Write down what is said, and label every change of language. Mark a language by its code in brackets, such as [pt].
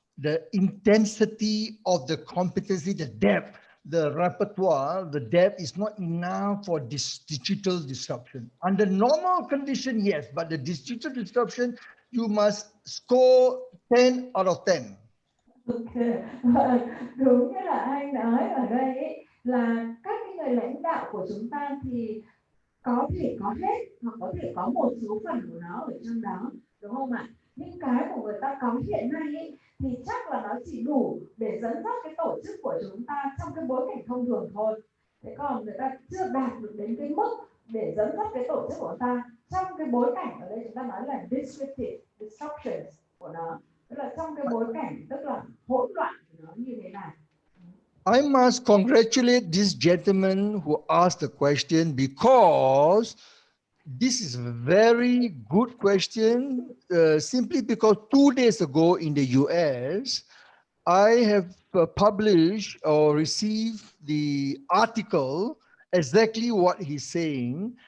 [en] The intensity of the competency, the depth, the repertoire, the depth is not enough for this digital disruption. Under normal condition, yes, but the digital disruption, you must score 10 out of 10. Okay. [vi] Đúng như là anh nói ở đây ấy, là các cái người lãnh đạo của chúng ta thì có thể có hết hoặc có thể có một số phần của nó ở trong đó, đúng không ạ? Nhưng cái của người ta có hiện nay ấy, thì chắc là nó chỉ đủ để dẫn dắt cái tổ chức của chúng ta trong cái bối cảnh thông thường thôi. Thế còn người ta chưa đạt được đến cái mức để dẫn dắt cái tổ chức của chúng ta trong cái bối cảnh ở đây chúng ta nói là [en] disruptive disruptions [vi] của nó, tức là trong cái bối cảnh tức là hỗn loạn của nó như thế này. [en] I must congratulate this gentleman who asked the question because this is a very good question. Simply because 2 days ago in the US, I have published or received the article exactly what he's saying.